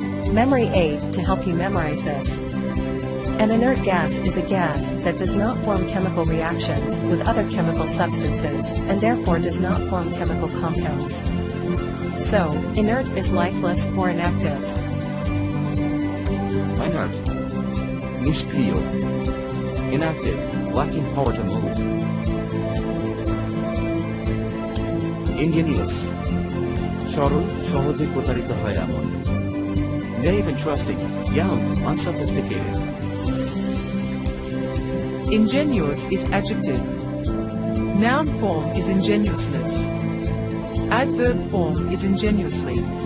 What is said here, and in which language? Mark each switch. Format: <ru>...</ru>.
<en>Memory aid to help you memorize this. An inert gas is a gas that does not form chemical reactions with other chemical substances and therefore does not form chemical compounds. So, inert is lifeless or inactive. Inert, nishkriyo, inactive, lacking power to move.</en> <bn>Ingenuous, সরল, সহজে প্রতারিত হয় এমন.</bn> <en>Naive and trusting, young, unsophisticated. Ingenuous is adjective. Noun form is ingenuousness. Adverb form is ingenuously.</en>